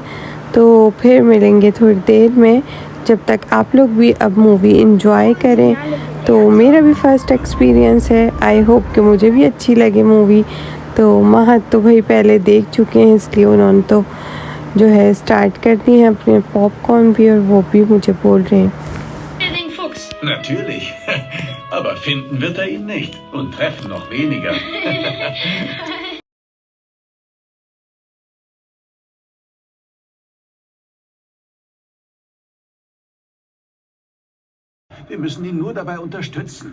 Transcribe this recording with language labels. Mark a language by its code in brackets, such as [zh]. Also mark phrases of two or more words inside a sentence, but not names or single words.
[hi] तो फिर मिलेंगे थोड़ी देर में। जब तक आप लोग भी अब [en] movie enjoy [hi] करें। तो मेरा भी [en] first experience [hi] है, [en] I hope [hi] कि मुझे भी अच्छी लगे मूवी। तो महत तो भाई पहले देख चुके हैं, इसलिए उन्होंने तो जो है स्टार्ट कर दी है अपने पॉपकॉर्न भी, और वो भी मुझे बोल रहे हैं। [de] Natürlich. Aber finden wird er ihn nicht. Und treffen noch weniger. Wir müssen ihn nur dabei unterstützen.